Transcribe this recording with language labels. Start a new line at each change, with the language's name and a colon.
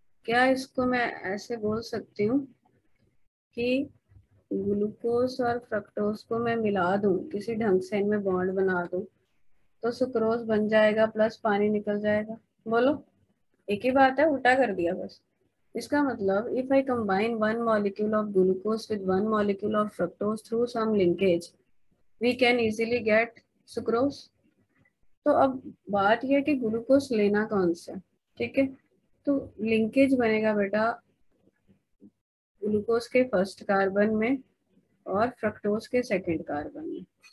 Hindi: क्या इसको मैं ऐसे बोल सकती हूँ कि ग्लूकोज और फ्रक्टोज को मैं मिला दूं, किसी ढंग से इनमें बॉन्ड बना दूं, तो सुक्रोज बन जाएगा प्लस पानी निकल जाएगा? बोलो, एक ही बात है, उल्टा कर दिया बस।
English: इसका मतलब if I combine 1 molecule of glucose with 1 molecule of fructose through some linkage, we can easily get sucrose.
Hindi: तो अब बात यह है कि ग्लूकोज लेना कौन सा, ठीक है। तो लिंकेज बनेगा बेटा ग्लूकोज के फर्स्ट कार्बन में और फ्रक्टोज के सेकंड कार्बन में।